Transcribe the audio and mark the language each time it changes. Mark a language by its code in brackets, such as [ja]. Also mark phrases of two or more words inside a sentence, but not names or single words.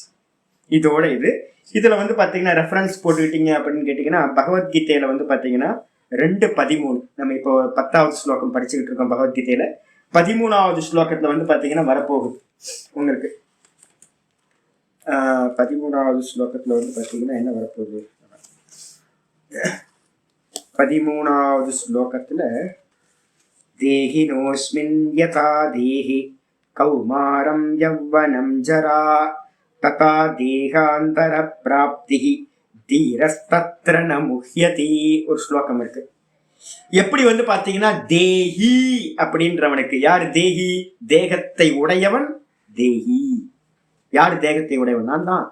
[ta] இதோட இதுல பாத்தீங்கன்னா ரெஃபரன்ஸ் போட்டுக்கிட்டீங்க அப்படின்னு கேட்டீங்கன்னா, பகவத்கீதையில பாத்தீங்கன்னா 2:13 நம்ம இப்போ 10வது ஸ்லோகம் படிச்சுக்கிட்டு இருக்கோம். பகவத்கீதையில 13வது ஸ்லோகத்துல பாத்தீங்கன்னா வரப்போகுது உங்களுக்கு. 13வது ஸ்லோகத்துல பாத்தீங்கன்னா என்ன வரப்போகுது, 13வது ஸ்லோகத்துல [sa] देहिनोस्मिन् यथा देहि कौमारं यौवनं जरा तथा देहान्तर प्राप्तिः धीरस्तत्र न मुह्यति [ta] ஒரு ஸ்லோகம் இருக்கு. எப்படி பாத்தீங்கன்னா தேஹி அப்படின்றவனுக்கு, யார் தேஹி, தேகத்தை உடையவன் தேஹி. யாரு தேகத்தை உடையவன்? நான் தான்.